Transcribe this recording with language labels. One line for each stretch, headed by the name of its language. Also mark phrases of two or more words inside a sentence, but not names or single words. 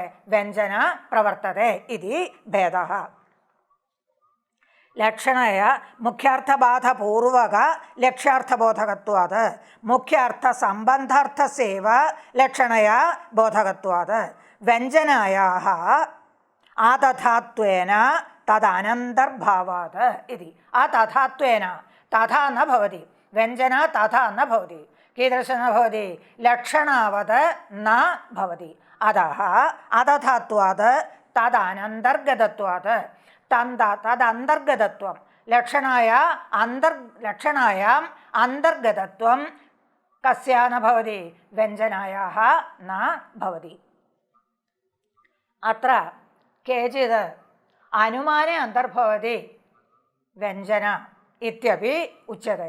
Sanskrit: व्यञ्जना प्रवर्तते इति भेदः। लक्षणया मुख्यार्थबाधपूर्वक लक्ष्यार्थबोधकत्वात् मुख्यार्थसम्बन्धार्थस्यैव लक्षणया बोधकत्वात् व्यञ्जनायाः आतथात्वेन तदनन्तर्भावात् इति। अतथात्वेन तथा न भवति। व्यञ्जना तथा न भवति। कीदृश न भवति? लक्षणावत् न भवति। അധഃ അധധാത്വാത് തദനന്തർഗതത്വാത് തദന്തർഗതത്വം ലക്ഷണായാം അന്തർഗതത്വം കസ്യ ന ഭവതി വ്യഞ്ജനായാः ന ഭവതി. അത്ര കേചിത് അനുമാനെ അന്തർഭവതി വ്യഞ്ജന ഇത്യപി ഉച്യത്തെ.